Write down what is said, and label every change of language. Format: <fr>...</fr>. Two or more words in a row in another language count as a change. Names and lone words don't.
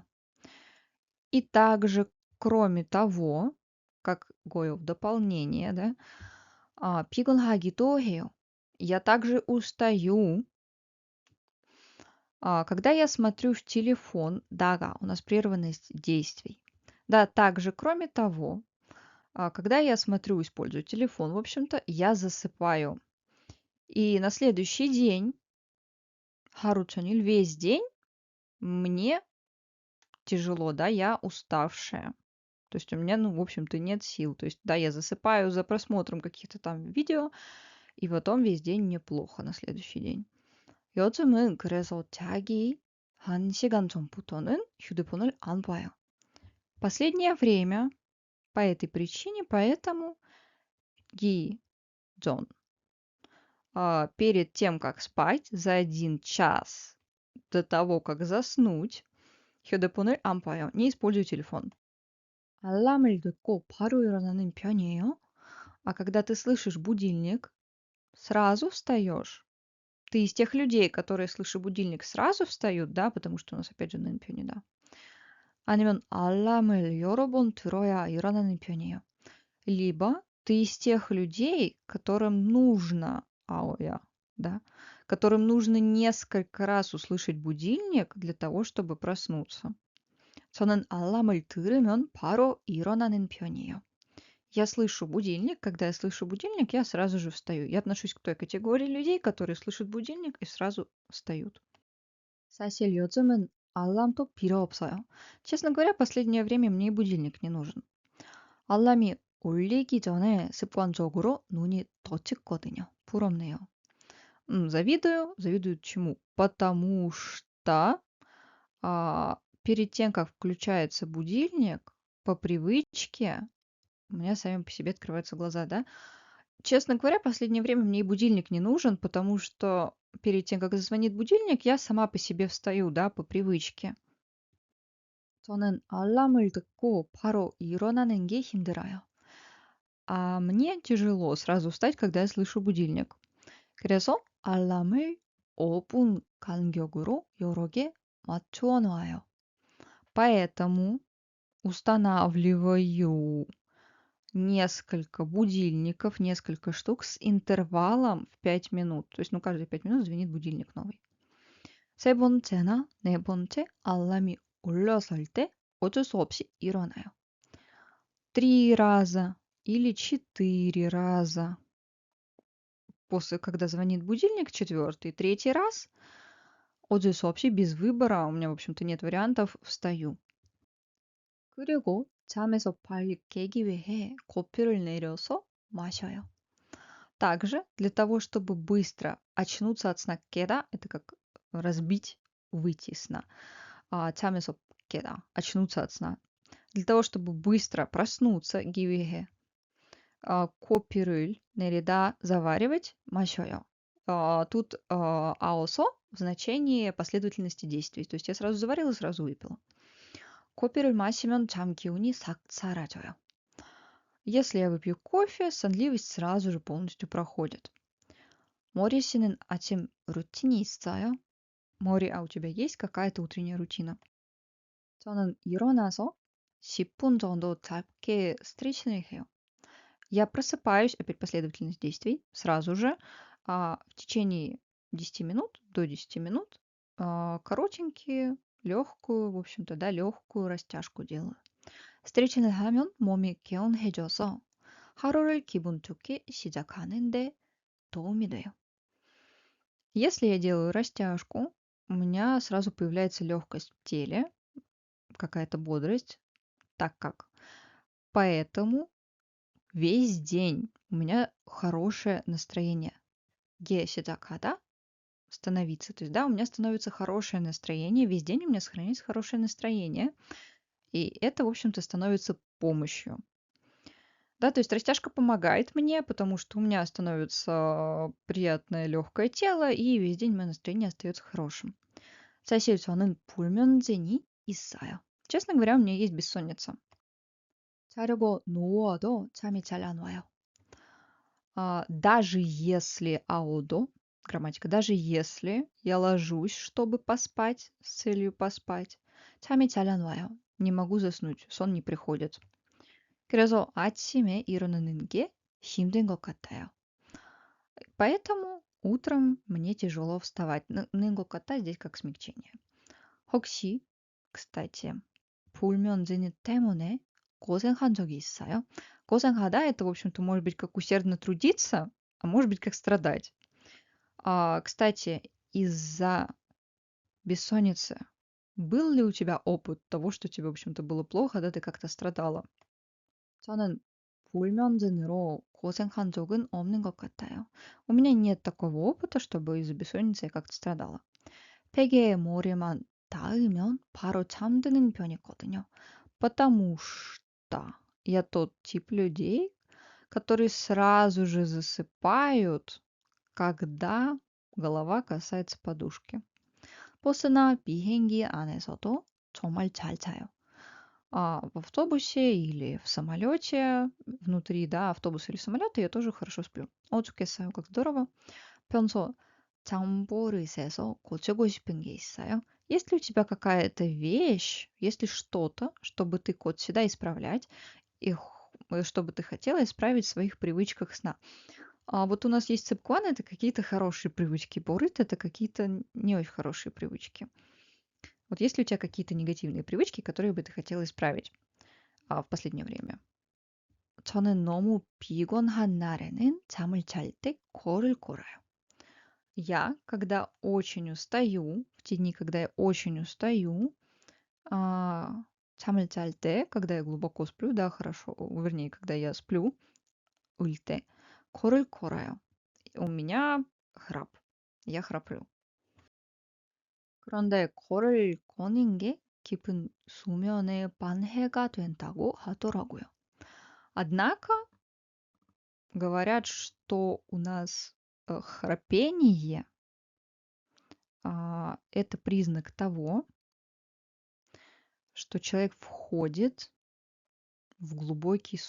<ru>И также, кроме того, как гою в дополнение, да,</ru> <ko>피곤하기도 해요.</ko> <ru>Я также устаю. Когда я смотрю в телефон, дага, у нас прерванность действий. Да, также, кроме того, когда я смотрю, использую телефон, в общем-то, я засыпаю. И на следующий день,</ru> <ko>하루 종일,</ko> <ru>весь день мне тяжело, да, я уставшая. То есть у меня, ну, в общем-то, нет сил. То есть, да, я засыпаю за просмотром каких-то там видео, и потом весь день мне плохо на следующий день.</ru> <ko>요즘은 그래서 자기 1시간 전부터는 휴대폰을 안 봐요.</ko> <ru>Последнее время по этой причине, поэтому</ru> <ko>기 전,</ko> <ru>перед тем, как спать, за 1 час до того, как заснуть,</ru> <ko>휴대폰을 안 봐요.</ko> <ru>Не использую телефон.</ru> <ko>알람을 듣고 바로 일어나는 편이에요.</ko> <ru>А когда ты слышишь будильник, сразу встаешь. Ты из тех людей, которые, слыша будильник, сразу встают, да, потому что у нас опять же 남편이, да.</ru> <ko>아니면 알람을 여러 번 들어야 일어나는 편이에요.</ko> <ru>Либо ты из тех людей, которым нужно, я, да, которым нужно несколько раз услышать будильник для того, чтобы проснуться.</ru> <ko>저는 알람을 들으면 바로 일어나는 편이에요.</ko> <ru>Я слышу будильник. Когда я слышу будильник, я сразу же встаю. Я отношусь к той категории людей, которые слышат будильник и сразу встают.</ru> <ko>사실 요즘은 알람도 필요 없어요.</ko> <ru>Честно говоря, последнее время мне и будильник не нужен.</ru> <ko>알람이 울리기 전에 습관적으로 눈이 떠지거든요. 부럽네요.</ko> <ru>завидую. Завидую чему? Потому что перед тем, как включается будильник, по привычке у меня сами по себе открываются глаза, да. Честно говоря, последнее время мне и будильник не нужен, потому что перед тем, как зазвонит будильник, я сама по себе встаю, да, по привычке.</ru> <ko>저는 알람을 듣고 바로 일어나는 게 힘들어요.</ko> <ru>А мне тяжело сразу встать, когда я слышу будильник.</ru> <ko>그래서 알람을 5분 간격으로 여러 개 맞추어 놔요.</ko> <ru>Поэтому устанавливаю несколько будильников, несколько штук с интервалом в 5 минут. То есть, ну, каждые 5 минут звенит будильник новый.</ru> <ko>세 번째나 네 번째 알람이 울렸을 때 어쩔 수 없이 일어나요.</ko> <ru>3 раза или 4 раза после, когда звонит будильник, 4-й, 3-й раз,</ru> <ko>어쩔 수 없이</ko> <ru>без выбора, у меня, в общем-то, нет вариантов, встаю.</ru> <ko>그리고 잠에서 빨리 깨기 위해 커피를 내려서 마셔요.</ko> <ru>Также для того, чтобы быстро очнуться от сна, 깨다 — это как разбить, выйти из сна.</ru> <ko>잠에서 깨다 —</ko> <ru>очнуться от сна. Для того, чтобы быстро проснуться,</ru> <ko>기위해, 커피를 내리다 —</ko> <ru>заваривать, 마셔요. Тут 아어서 в значении последовательности действий. То есть я сразу заварила, сразу выпила.</ru> <ko>커피를 마시면 잠 기운이 싹 사라져요.</ko> <ru>Если я выпью кофе, сонливость сразу же полностью проходит.</ru> <ko>머리 씨는 아침 루틴이 있어요? 머리,</ko> <ru>а у тебя есть какая-то утренняя рутина?</ru> <ko>저는 일어나서 10분 정도 짧게 스트레칭을 해요.</ko> <ru>Я просыпаюсь, опять последовательность действий, сразу же, в течение 10 минут, до 10 минут, коротенькие, легкую, в общем-то, да, легкую растяжку делаю.</ru> <ko>스트레칭을 하면 몸이 개운해져서 하루를 기분 좋게 시작하는 데 도움이 돼요.</ko> <ru>Если я делаю растяжку, у меня сразу появляется легкость в теле, какая-то бодрость, так как поэтому весь день у меня хорошее настроение.</ru> <ko>게 시작하다 —</ko> <ru>становиться. То есть, да, у меня становится хорошее настроение, весь день у меня сохраняется хорошее настроение, и это, в общем-то, становится помощью. Да, то есть растяжка помогает мне, потому что у меня становится приятное легкое тело, и весь день мое настроение остается хорошим.</ru> <ko>사실 저는 불면증이 있어요.</ko> <ru>Честно говоря, у меня есть бессонница.</ru> <ko>자려고 누워도 잠이 잘 안 와요.</ko> <ru>Даже если аудо, грамматика, даже если я ложусь, чтобы поспать, с целью поспать,</ru> <ko>잠이 잘 안 와요.</ko> <ru>Не могу заснуть, сон не приходит.</ru> <ko>그래서 아침에 일어나는 게 힘든 것 같아요.</ko> <ru>Поэтому утром мне тяжело вставать.</ru> <ko>는 것 같아</ko> <ru>здесь как смягчение.</ru> <ko>혹시, кстати, 불면증 때문에 고생한 적이 있어요? 고생하다 —</ko> <ru>это, в общем-то, может быть как усердно трудиться, а может быть как страдать. Кстати, из-за бессонницы был ли у тебя опыт того, что тебе, в общем-то, было плохо, да, ты как-то страдала?</ru> <ko>저는 불면증으로 고생한 적은 없는 것 같아요.</ko> <ru>У меня нет такого опыта, чтобы из-за бессонницы я как-то страдала.</ru> <ko>베개에 머리만 닿으면 바로 잠드는 편이거든요.</ko> <ru>Потому что я тот тип людей, которые сразу же засыпают, когда голова касается подушки.</ru> <ko>버스나 비행기 안에서도 정말 잘 자요.</ko> <ru>В автобусе или в самолете, внутри, да, автобуса или самолета я тоже хорошо сплю. 좋겠어요. как здорово.</ru> <ko>평소 잠버릇에서 고치고 싶은 게 있어요?</ko> <ru>Есть ли у тебя какая-то вещь, есть ли что-то, чтобы ты кот всегда исправлять, и чтобы ты хотела исправить в своих привычках сна? Вот у нас есть цепкуан, это какие-то хорошие привычки, борыт это какие-то не очень хорошие привычки. Вот есть ли у тебя какие-то негативные привычки, которые бы ты хотела исправить в последнее время?</ru> <ko>저는 너무 피곤한 날에는 잠을 잘 때 코를 골아요.</ko> <ru>Я, когда очень устаю, в те дни, когда я очень устаю, а,</ru> <ko>잠을 잘 때,</ko> <ru>когда я глубоко сплю, да, хорошо, вернее, когда я сплю,</ru> <ko>울 때, 코를 골아요.</ko> <ru>У меня храп. Я храплю.</ru> <ko>그런데 코를 고는 게 깊은 수면에 방해가 된다고 하더라고요.</ko> <ru>Однако говорят, что у нас храпение это признак того, что человек входит в глубокий сон.</ru>